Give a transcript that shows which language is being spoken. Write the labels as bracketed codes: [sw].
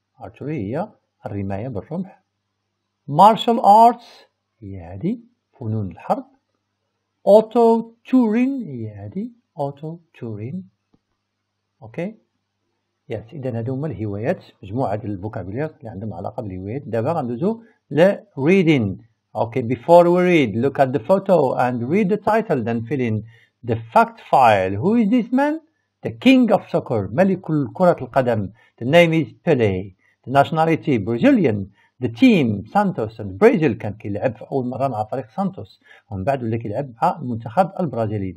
[ar] archery هي الرماية بالرمح. Martial arts هي هذه فنون الحرب. [en] Auto touring هي هذه auto touring. [ar] اوكي يس إذن هادو هما الهوايات مجموعة ديال الفوكابولير اللي عندهم علاقة بالهوايات. دابا غندوزو ل reading [en] Okay, before we read, look at the photo and read the title, then fill in the fact file. Who is this man? The king of soccer, [ar] ملك كرة القدم. [en] The name is Pelé. The nationality Brazilian. The team Santos and Brazil [ar] كان كيلعب في أول مرة مع فريق سانتوس ومن بعد ولا كيلعب مع المنتخب البرازيلي.